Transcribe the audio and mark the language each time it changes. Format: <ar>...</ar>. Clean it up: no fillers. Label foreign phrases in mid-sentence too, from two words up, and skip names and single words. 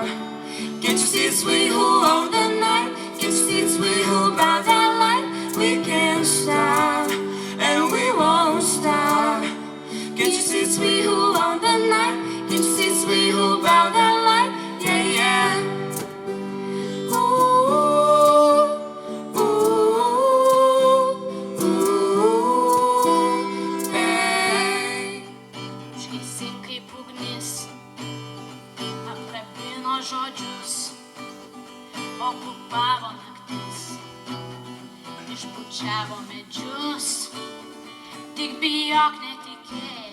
<en>Can't you see it's we who own the night? Can't you see it's we who bow that light? We can't stop, and we won't stop. Can't you see it's we who own the night? Can't you see it's we who bow that light? Yeah, yeah. Ooh, ooh, ooh, hey.</en> <lt>Šviesi kaip ugnis, apkabino žodžius, okupavo naktis, išpučiavo medžius, tik bijok netikėk.</lt>